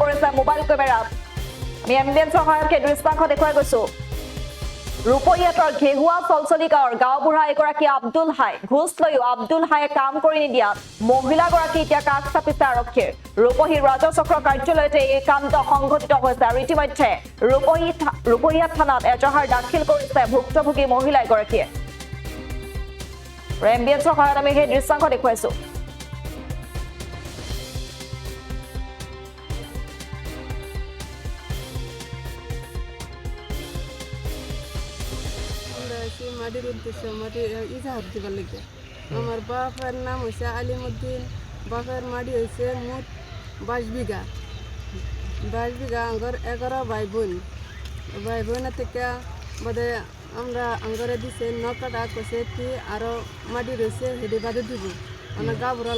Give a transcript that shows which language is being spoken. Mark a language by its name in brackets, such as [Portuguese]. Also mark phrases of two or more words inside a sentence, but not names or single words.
[Assamese] পৰিছে মোবাইল কেমেৰাত আমি এম্বুলেন্সৰ সহায়তে দৃশ্যাংশ দেখুৱাই গৈছো ৰূপহীয়াতৰ ঘেহুৱা চলচলি গাঁৱৰ গাঁওবুঢ়া এগৰাকী আব্দুল হাই ঘুষ লৈও আব্দুল হায়ে কাম কৰি নিদিয়াত মহিলাগৰাকী এতিয়া কাষ চাপিছে আৰক্ষীৰ ৰূপহীৰ ৰাজচক্ৰ কাৰ্যালয়তে এই কাণ্ড সংঘটিত হৈছে আৰু ইতিমধ্যে ৰূপহীয়া থানাত এজাহাৰ দাখিল কৰিছে ভুক্তভোগী মহিলা এগৰাকীয়ে এম্বুলেন্সৰ সহায়ত আমি সেই দৃশ্যাংশ দেখুৱাইছো [Bangla] মাটির উদ্দেশ্য মাটি ইজাহার দিবার লাগে আমার বাপের নাম হয়েছে আলিমুদ্দিন বাপের মাটি হয়েছে মোট 22 বিঘা আঙ্গর 11 ভাই বোনের থেকে বাদে আমরা আঙ্গরে দিছে 9 কাটা কষে আরো মাটি রয়েছে হেঁটে বাদে দিব আমার গাবরার